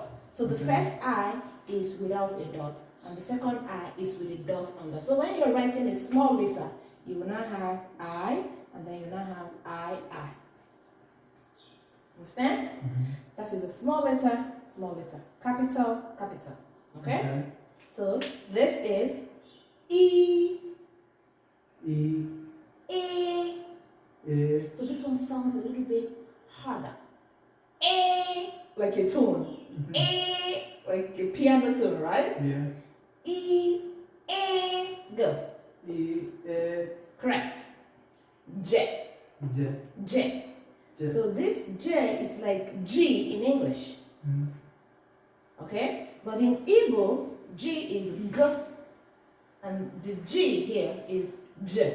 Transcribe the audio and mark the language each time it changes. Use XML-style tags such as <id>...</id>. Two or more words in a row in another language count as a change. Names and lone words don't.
<en>So the first I is without a dot, and the second I is with a dot under. So when you're writing a small letter, you will now have I, and then you now have I. Understand? Mm-hmm. That is a small letter, capital, capital. Okay? So this is E. E. A. E. So this one sounds a little bit harder. A, like a tone. Mm-hmm. A, like a piano tone, right? Yeah. E, A, go. E. A. Correct. J, J. J. J. So this J is like G in English, Mm-hmm. okay? But in Igbo, G is G, and the G here is J.</en>